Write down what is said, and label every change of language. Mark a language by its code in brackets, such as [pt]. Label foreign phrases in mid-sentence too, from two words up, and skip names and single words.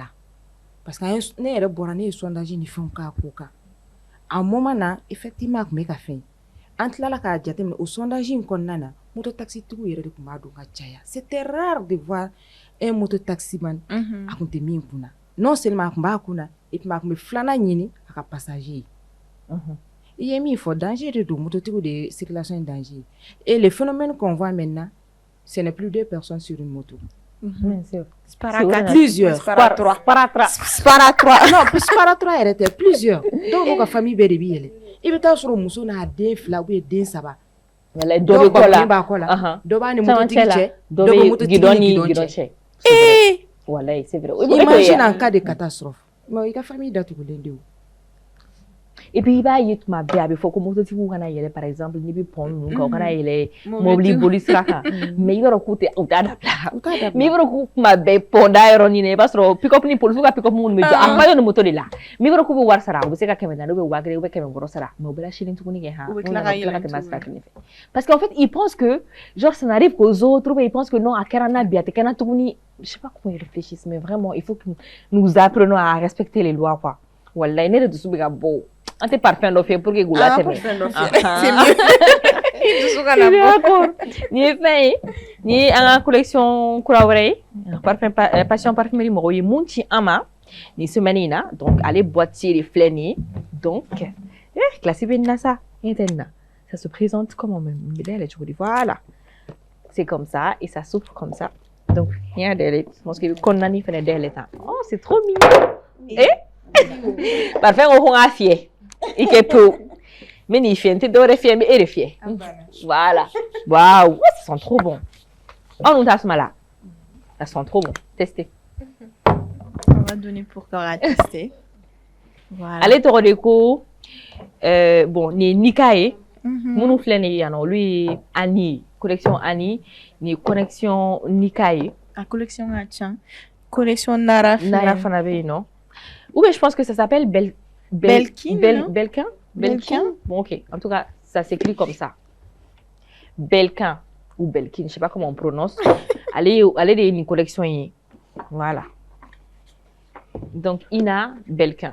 [fr] Parce que nous avons un sondage ni fait un cas. À un moment là, effectivement, on a fait. [bm] an tilala k'a jateminɛ o sondage in kɔnɔna na mototaxitigiw yɛrɛ de tun b'a dɔn ka caya [fr] c'était rare de voir un mototaximan [bm] a kun tɛ min kunna [fr] non seulement [bm] a kun b'a kunna [fr] et puis [bm] a kun bɛ filanan ɲini a ka passager i ye min fɔ danger de don mototigiw de ye circulation in danger [fr] et le phénomène qu'on voit maintenant ce n'est plus 2 personnes sur une moto. Bien sûr. Plusieurs. Para 3. Non, plus para 3 [bm] yɛrɛ tɛ [fr] plusieurs. [bm] Donc n'u ka famille bɛɛ de bɛ yɛlɛ. I bɛ taa sɔrɔ muso n'a den 2 [fr] ou bien [bm] den 3. Wala dɔ b'a kɔ la. Dɔ b'a ni mototigi cɛ. Dɔ bɛ gidon ni gidon cɛ. Walayi [fr] c'est vrai. Imagine en cas de catastrophe. [bm] Mais i ka famille datugulen de o. [fr] Et puis il [bm] b'a ye tuma bɛɛ a bɛ fɔ ko mototigiw kana yɛlɛ [fr] par exemple [bm] n'i bɛ pont ninnu kan u kana yɛlɛ mobili boli sira kan mais i b'a dɔn k'u t'a dabila mais i b'a dɔn k'u tuma bɛɛ pont da yɔrɔ ɲini i b'a sɔrɔ pick-up ni polisiw ka pick-up minnu bɛ jɔ a maillot ni moto de la mais i b'a dɔn k'u bɛ wari sara u bɛ se ka 400 ou 1000 ou 500 sara mais u bɛ lasilen tuguni kɛ han u tila ka tɛmɛ sira kelen fɛ [fr] parce qu'en fait ils pensent que genre ça n'arrive qu'aux autres ou ils pensent que non [bm] a kɛra n na bi a tɛ kɛ n na tuguni [fr] je sais pas comment ils réfléchissent mais vraiment il faut que nous apprenons à respecter les lois quoi wallahi [bm] ne de dusu bɛ ka bɔ an tɛ parfum dɔ fɛ [fr] pour que [bm] k'u latɛmɛ [fr] c'est mieux [bm] dusu kana bɔ nin ye fɛn ye nin ye an ka collection kura wɛrɛ ye parfum passion parfumerie mɔgɔw ye mun ci an ma nin semaine in na donc ale boîtier de filɛ nin ye donc classe bɛ nin na sa e tɛ nin na [fr] ça se présente comment même [bm] n bɛ dayɛlɛ cogo di [fr] voilà c'est comme ça et ça s'ouvre comme ça [bm] donc n y'a dayɛlɛ [fr] je pense que [bm] i bɛ kɔnɔna nin fɛnɛ dayɛlɛ tan [fr] oh c'est trop mignon [bm] parfum ko n k'a fiyɛ i kɛ pewu mais nin fiyɛ n tɛ dɔwɛrɛ fiyɛ n bɛ e de fiyɛ [fr] voilà waouh ça sent trop bon oh non [bm] tasuma la [fr] ça sent trop bon testez on va donner pour Cora tester voilà [bm] ale tɔgɔ de ko bon nin ye Nika ye minnu filɛ nin ye yan nɔ olu ye Ani ye collection Ani nin ye connexion Nika ye a collection ka ca collection Nara fana bɛ yen nɔ [fr] ou bien je pense que ça s'appelle Belkin. Bon, ok. En tout cas, ça s'écrit comme ça. Belkin ou Belkin, je sais pas comment on prononce. Allez une collection. Voilà. Donc, Ina Belkin.